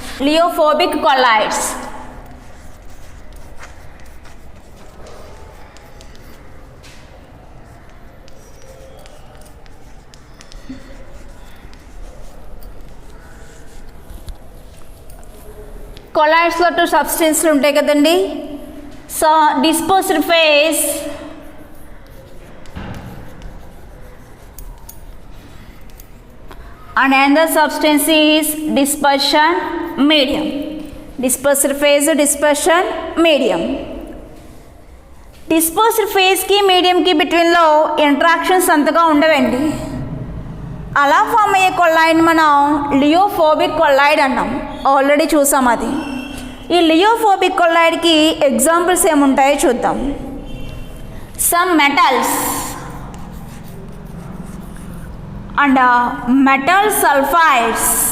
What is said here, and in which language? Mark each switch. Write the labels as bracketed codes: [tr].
[te] Lyophobic colloids కొలాయిడ్స్లో two సబ్స్టెన్స్లు ఉంటాయి కదండి. [en] So dispersed phase and another substance is dispersion medium. Dispersed phase, dispersion medium. Dispersed phase की medium की between లో interactions [te] అంతగా ఉండవండి. అలా ఫామ్ అయ్యే కొలాయిడ్ మనం లియోఫోబిక్ కొలాయిడ్ అన్నాం, ఆల్రెడీ చూసాం అది. ఈ లియోఫోబిక్ కొలాయిడ్కి ఎగ్జాంపుల్స్ ఏముంటాయో చూద్దాం. [en] Some metals and metal sulfides.